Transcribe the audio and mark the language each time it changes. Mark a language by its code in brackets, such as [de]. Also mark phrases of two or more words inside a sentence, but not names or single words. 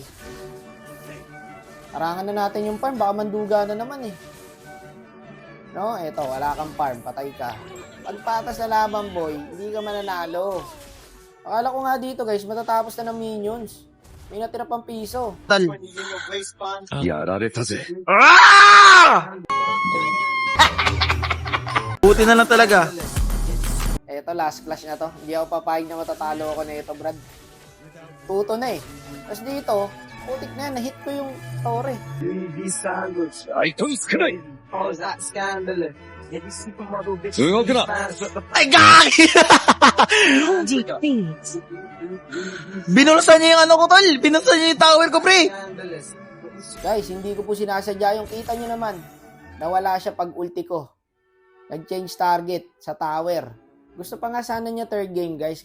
[tl] Arangan na natin yung farm, baka manduga na naman eh. No, eto, wala kang farm, patay ka. Pagpatas na laban, boy, hindi ka mananalo. Akala ko nga dito, guys, matatapos na ng minions. May natira pang piso. Tol. [ja] やられたぜ。 [tl] Buti na lang talaga. Eto, last clash na to. Hindi ako papayag na matatalo ako na ito, Brad. Tuto na eh. Tapos dito, putik na yan, na-hit ko yung tore. [ja] 相手につかない。動くな。 [tl] Ay, gagi! Binulsan niya yung ano ko, tol. Binulsan niya yung tower ko, pre. Guys, hindi ko po sinasadya yung kita nyo naman. Nawala siya pag ulti ko. Nag-change target sa tower. Gusto pa nga sana niya third game, guys.